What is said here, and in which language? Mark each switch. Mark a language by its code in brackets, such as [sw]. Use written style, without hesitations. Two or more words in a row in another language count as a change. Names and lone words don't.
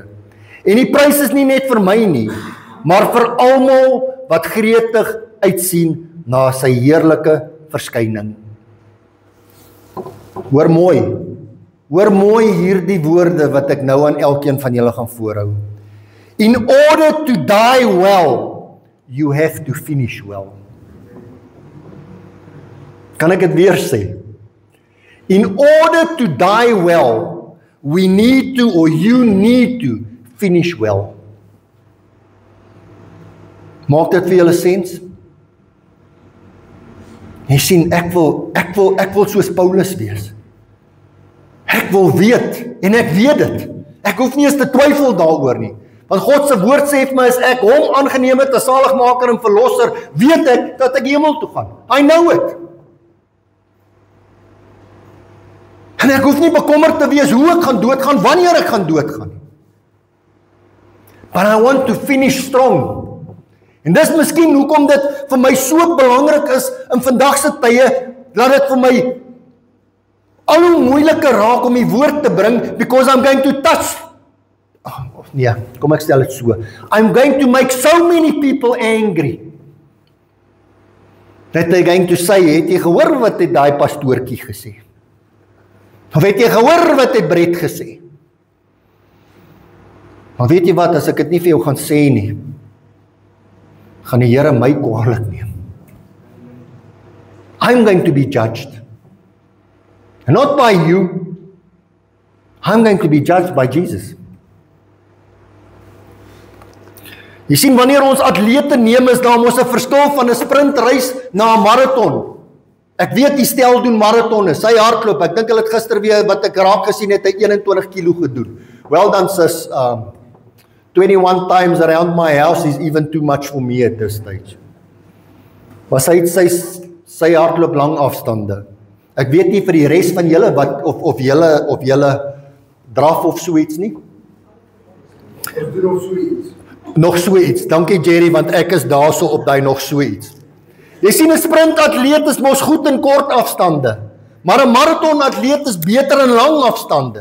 [af] En die prys is nie net vir my nie, maar vir almal wat gretig uitsien na sy heerlike verskyning. Hoor mooi hierdie woorde wat ek nou aan elkeen van julle gaan voorhou. [en] In order to die well, you have to finish well. [af] Kan ek dit weer sê? [en] In order to die well, we need to, or you need to, finish well. [af] Maak dit vir julle sens? Jy sien, ek wil soos Paulus wees. Ek wil weet, en ek weet dit. Ek hoef nie eens te twyfel daaroor nie. Want God se woord sê vir my, as ek hom aangeneem het as saligmaker en verlosser, weet ek dat ek hemel toe gaan. [en] I know it. [af] En ek hoef nie bekommerd te wees hoe ek gaan doodgaan, wanneer ek gaan doodgaan. [en] But I want to finish strong. [af] En dis miskien hoekom dit vir my so belangrik is in vandag se tye, dat dit vir my al hoe moeiliker raak om die woord te bring, [en] because I'm going to touch, [af] nee, kom ek stel dit so, [en] I'm going to make so many people angry, that they're going to say, [af] het jy gehoor wat het daai pastoortjie gesê? Of het jy gehoor wat het Brett gesê? Maar weet jy wat, as ek dit nie vir jou gaan sê nie, gaan die Here my kwaadlik neem. [en] I'm going to be judged. And not by you. I'm going to be judged by Jesus. [af] Jy sien, wanneer ons atlete neem, is daar mos 'n verskil van 'n sprintreis na 'n marathon. Ek weet die stel doen marathonne, sy hardloop, ek dink hulle het gister weer wat ek raak gesien het, hy 21 kilo gedoen. [en] Well done sis, 21 times around my house is even too much for me at this stage. [af] Maar sy hardloop lang afstande. Ek weet nie vir die res van julle wat of julle draf of so iets nie. Ek doen nog so iets. Nog so iets. Dankie Jerry, want ek is daarso op daai nog so iets. Jy sien 'n sprintatleet is mos goed in kort afstande, maar 'n marathonatleet is beter in lang afstande.